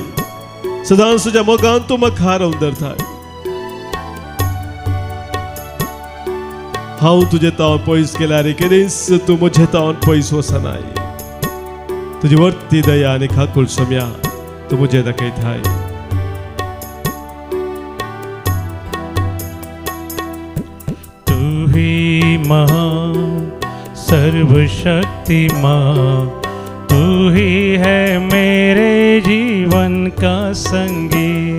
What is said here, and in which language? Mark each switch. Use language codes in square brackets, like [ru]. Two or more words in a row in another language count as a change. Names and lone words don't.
[kok] सदांच तुज्या मोगान तूं म्हाका रावन धरताय. हांव तुजे तावन पयस गेल्यार केदीच तूं म्हजे तावन पयस वचनाय. तुजी वर्ती दया आनी खाकूळ सोम्या तूं म्हजे दाखयताय. [hi] तू ही महान सर्वशक्तिमान, तू ही है मेरे जीवन का संगी.